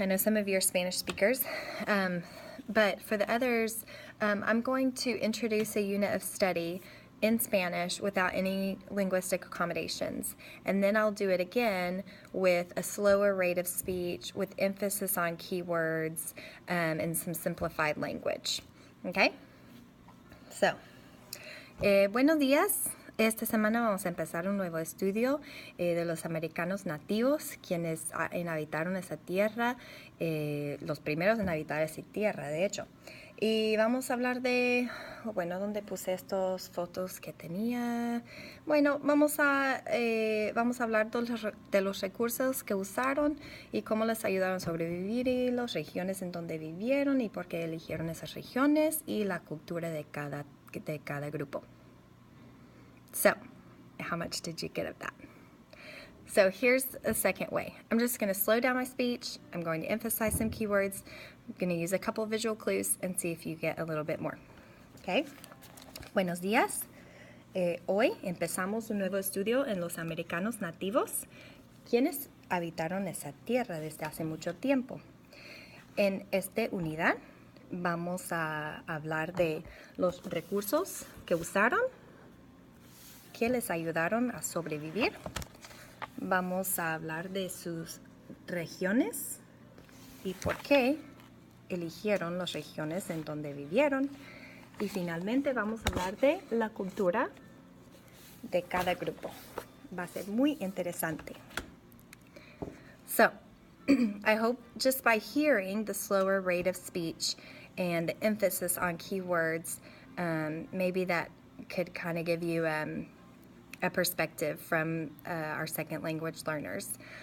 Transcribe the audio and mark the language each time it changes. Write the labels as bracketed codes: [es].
[en] I know some of you are Spanish speakers. But for the others, I'm going to introduce a unit of study in Spanish without any linguistic accommodations. And then I'll do it again with a slower rate of speech, with emphasis on keywords and some simplified language. Okay? So, [es] buenos días. Esta semana vamos a empezar un nuevo estudio de los americanos nativos, quienes inhabitaron esa tierra, los primeros en habitar esa tierra, de hecho. Y vamos a hablar de, bueno, ¿dónde puse estas fotos que tenía? Bueno, vamos a hablar de los recursos que usaron y cómo les ayudaron a sobrevivir, y las regiones en donde vivieron y por qué eligieron esas regiones, y la cultura de cada grupo. [en] So, how much did you get of that? So here's a second way. I'm just going to slow down my speech. I'm going to emphasize some keywords. I'm going to use a couple visual clues and see if you get a little bit more. [es] Okay? Buenos días. Hoy empezamos un nuevo estudio en los americanos nativos, quienes habitaron esa tierra desde hace mucho tiempo. En esta unidad vamos a hablar de los recursos que usaron, que les ayudaron a sobrevivir. Vamos a hablar de sus regiones y por qué eligieron las regiones en donde vivieron. Y finalmente vamos a hablar de la cultura de cada grupo. Va a ser muy interesante. [en] So, I hope just by hearing the slower rate of speech and the emphasis on keywords, maybe that could kind of give you a perspective from our second language learners.